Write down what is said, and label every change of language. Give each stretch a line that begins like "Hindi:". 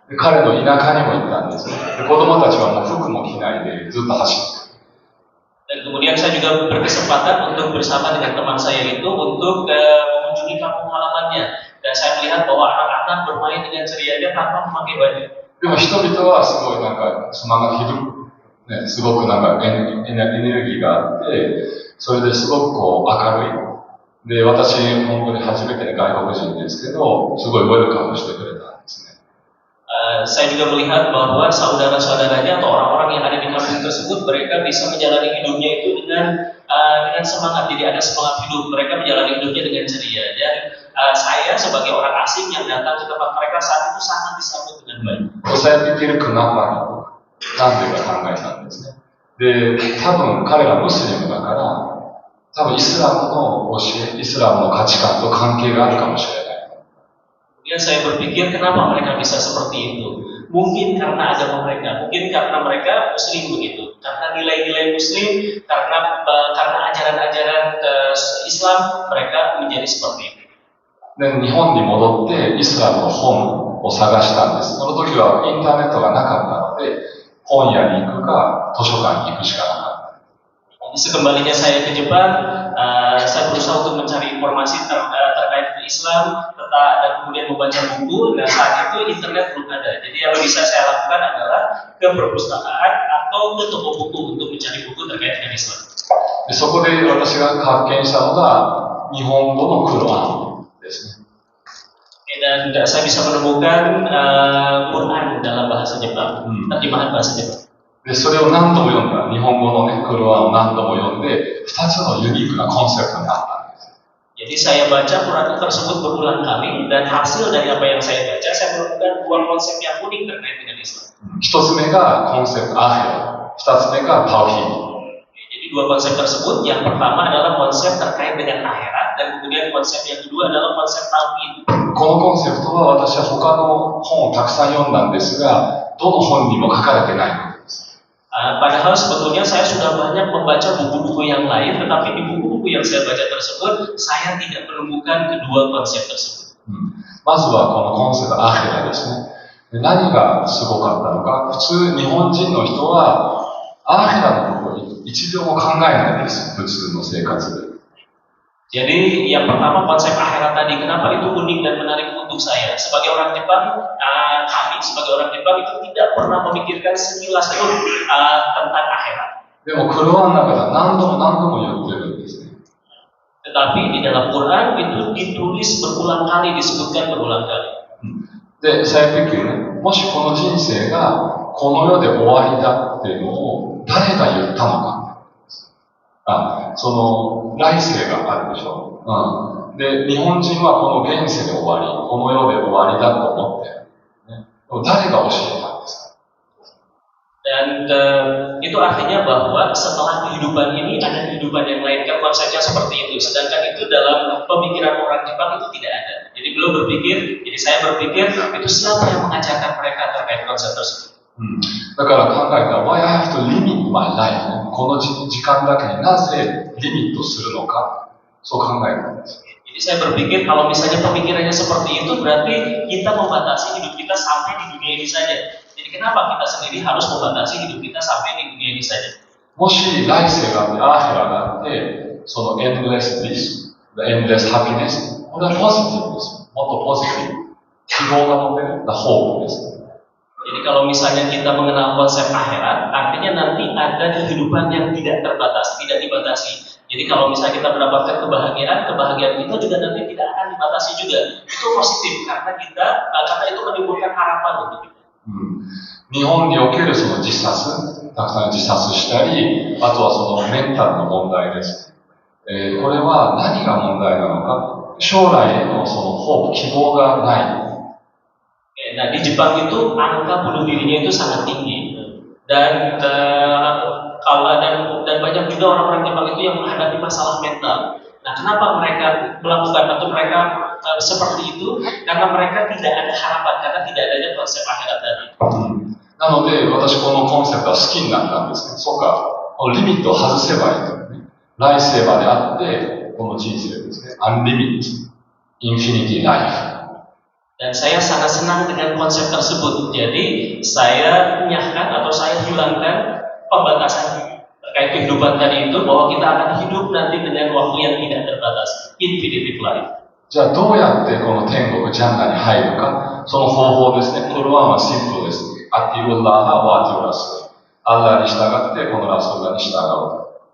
Japanese: 彼の田舎にも行ったんです。で、子供たちはもう服も着ないでずっと走ってる。
Indonesian: Dan kemudian saya juga berkesempatan untuk bersama dengan teman saya itu untuk mengunjungi kampung halamannya. Dan saya melihat bahwa anak-anak bermain dengan cerianya tanpa memakai baju.
Japanese: でも人々はすごいなんかつながる。ね、すごくなんかエネルギーがあって、それですごくこう明るい。で、私、本当に初めての外国人ですけど、すごいウェルカムしてくれたんですね。
Indonesian: Saya juga melihat bahwa saudara-saudaranya atau orang-orang yang ada di kampung tersebut, mereka bisa menjalani hidupnya itu dengan semangat. Jadi ada semangat hidup. Mereka menjalani hidupnya dengan ceria. Dan saya sebagai orang asing yang datang ke tempat mereka saat itu sangat disambut dengan baik. Saya pikir kenapa?
Japanese: なんでか考えたんですね。で、多分彼らムスリムだから、多分イスラムの教え、イスラムの価値観と関係があるかもしれない。
Indonesian: Kemudian saya berpikir kenapa mereka bisa seperti itu. Mungkin karena agama mereka, mungkin karena mereka Muslim begitu, karena nilai-nilai Muslim, karena ajaran-ajaran Islam mereka menjadi seperti itu.
Japanese: で、日本に戻ってイスラムの本を探したんです。その時はインターネットがなかったので、本屋に行くか図書館に行くしかなかった。
Indonesian: Sekembalinya saya ke Jepang, saya berusaha untuk mencari informasi terkait Islam, dan kemudian membaca buku. Dan saat itu internet belum ada. Jadi yang bisa saya lakukan adalah ke perpustakaan atau ke toko buku untuk mencari buku terkait dengan Islam.
Japanese: で、そこで私が発見したのが日本語のクロアンですね。
Indonesian: Dan saya bisa menemukan Quran dalam bahasa Jepang, terjemahan bahasa Jepang.
Japanese: で、それを何度も読んだ、日本語のね、クロアンを何度も読んで、2つのユニークなコンセプトにあったんです。
Indonesian: Jadi saya baca Quran tersebut berulang kali, dan hasil dari apa yang saya baca, saya menemukan dua konsep yang unik terkait dengan Islam.
Japanese: 一つ目がコンセプトアヘラ、二つ目がタウヒード。
Indonesian: Jadi dua konsep tersebut, yang pertama adalah konsep terkait dengan akhirat, dan kemudian konsep yang kedua adalah konsep tauhid.
Japanese: このコンセプトは私は他の本をたくさん読んだんですが、どの本にも書かれてないことです。
Indonesian: Padahal sebetulnya saya sudah banyak membaca buku-buku yang lain, tetapi di buku-buku yang saya baca tersebut, saya tidak menemukan kedua konsep tersebut.
Japanese: まずはこのコンセプトアヘラですね。で、何がすごかったのか、普通日本人の人はアヘラのことを一秒も考えないんです、普通の生活で。
Indonesian: Jadi yang pertama konsep akhirat tadi, kenapa itu unik dan menarik untuk saya? Sebagai orang Jepang, kami sebagai orang Jepang itu tidak pernah memikirkan sekilas pun tentang akhirat.
Japanese: でもクロアンの中では何度も言ってるんですね。
Indonesian: Tetapi di dalam Quran itu ditulis berulang kali, disebutkan berulang kali.
Japanese: で、
Indonesian: saya pikir、
Japanese: もしこの人生がこの世で終わりだっていうのを誰が言ったのか。その来世があるでしょ。で、日本人はこの現世で終わり、この世で終わりだと思ってる。ね、誰が教えたんですか。
Indonesian: Dan itu artinya bahwa setelah kehidupan ini ada kehidupan yang lain, kan konsepnya seperti itu. Sedangkan itu dalam pemikiran orang Jepang itu tidak ada. Jadi beliau berpikir, jadi saya berpikir itu siapa yang mengajarkan mereka terkait konsep tersebut.
Japanese: だから考えたら
English: Why I have to limit my life、
Japanese: この時間だけになぜリミットするのか、そう考えたんです。
Indonesian: Jadi saya berpikir kalau misalnya pemikirannya seperti itu, berarti kita membatasi hidup kita sampai di dunia ini saja. Jadi kenapa kita sendiri harus membatasi hidup kita sampai di dunia ini saja?
Japanese: もし来世があってアーヘラがあって、その
English: endless bliss、endless happiness、
Japanese: これはポジティブです。もっとポジティブ、希望が持てる、hope です。
Indonesian: Jadi kalau misalnya kita mengenal konsep akhirat, artinya nanti ada kehidupan yang tidak terbatas, tidak dibatasi. Jadi kalau misalnya kita mendapatkan kebahagiaan kita juga nanti tidak akan dibatasi juga. Itu positif karena itu menimbulkan harapan untuk kita.
Japanese: 日本におけるその自殺、たくさん自殺したり、あとはそのメンタルの問題です。これは何が問題なのか、将来へのそのホープ、希望がない。
Indonesian: Nah, di Jepang itu angka bunuh dirinya itu sangat tinggi dan banyak juga orang-orang Jepang itu yang menghadapi masalah mental. Nah, kenapa mereka melakukan atau mereka seperti itu? Karena mereka tidak ada harapan, karena tidak adanya konsep akhirat tadi.
Japanese: なので、私このコンセプトは好きになったんですね。そうか、このリミットを外せばいいとね。来世まであって、この人生ですね。アンリミット、インフィニティライフ。
Indonesian: Dan saya sangat senang dengan konsep tersebut. Jadi saya menyahkan atau saya hilangkan pembatasan terkait kehidupan tadi itu, bahwa kita akan hidup nanti dengan waktu yang tidak terbatas,
English: infinitive life.
Japanese: じゃあどうやってこの天国ジャンナに入るか、その方法ですね。これはシンプルです。アティウラハワティウラス。アッラに従ってこのラストラに従う。